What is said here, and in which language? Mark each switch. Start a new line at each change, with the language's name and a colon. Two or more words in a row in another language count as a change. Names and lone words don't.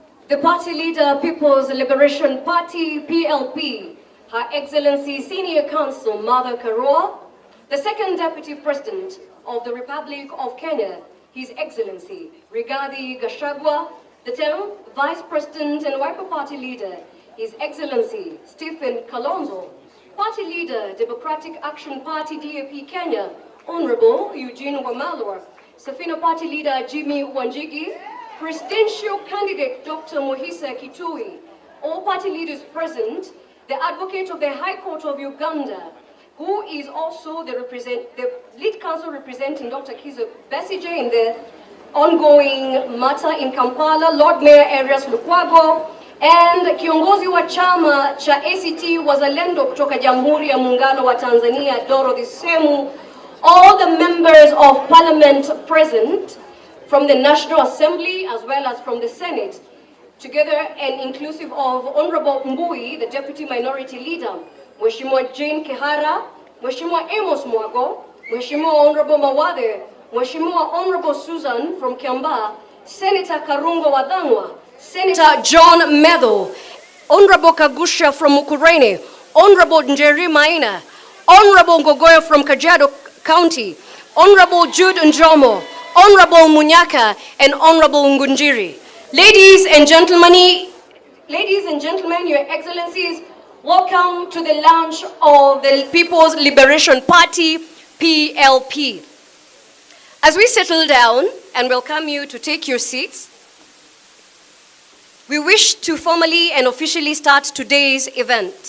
English: the party leader, People's Liberation Party, PLP, Her Excellency Senior Counsel Martha Karua, the second Deputy President of the Republic of Kenya, His Excellency Rigathi Gachagua, the 10th Vice President and Wiper Party Leader, His Excellency Stephen Kalonzo, Party Leader, Democratic Action Party, DAP Kenya, Honorable Eugene Wamalwa, Safina Party Leader Jimi Wanjigi, Presidential Candidate Dr. Mohisa Kitui, all party leaders present, the Advocate of the High Court of Uganda, who is also the lead counsel representing Dr. Kiza Besige in the ongoing matter in Kampala, Lord Mayor Arias Lukwago, and
Swahili: kiongozi wa chama cha ACT Wazalendo kutoka Jamhuri ya Muungano wa Tanzania, Dorothy Semu,
English: all the members of Parliament present, from the National Assembly as well as from the Senate, together and inclusive of Honorable Mbui, the Deputy Minority Leader, Mheshimiwa Jane Kihara, Mheshimiwa Amos Mwago, Mheshimiwa Honorable Mawade, Mheshimiwa Honorable Susan from Kiambaa, Senator Karungo Wadangwa, Senator John Medho, Honorable Kagusha from Mukurene, Honorable Njeri Maina, Honorable Ngogoyo from Kajiado County, Honorable Jude Njomo, Honorable Munyaka, and Honorable Ngunjiri. Ladies and gentlemen, Your Excellencies, welcome to the launch of the People's Liberation Party, PLP. As we settle down and welcome you to take your seats, we wish to formally and officially start today's event.